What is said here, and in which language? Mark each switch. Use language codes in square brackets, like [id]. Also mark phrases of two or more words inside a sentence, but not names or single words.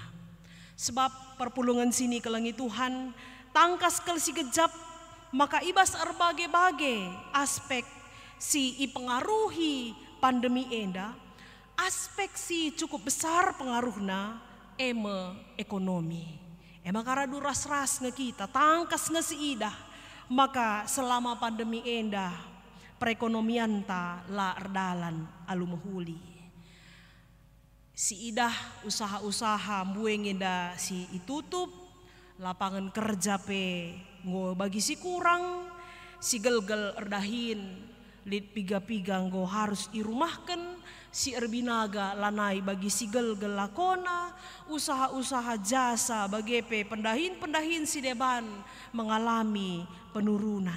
[btx] Sebab perpulungan sini kelengi Tuhan tangkas kel si gejap, maka ibas erbage-bage aspek si ipengaruhi pandemi enda, aspek si cukup besar pengaruhna eme ekonomi. Emang karadu ras-ras nge kita tangkas nge si idah, maka selama pandemi enda perekonomian ta la erdalan alu mehuli. Si idah usaha-usaha mbueng enda si itutup, lapangan kerja pe ngo bagi si kurang, si gel-gel erdahin, lid piga-piga ngo harus irumahkan, si erbinaga lanai bagi si gel-gel lakona, usaha-usaha jasa bagi pe pendahin-pendahin si deban mengalami penurunan.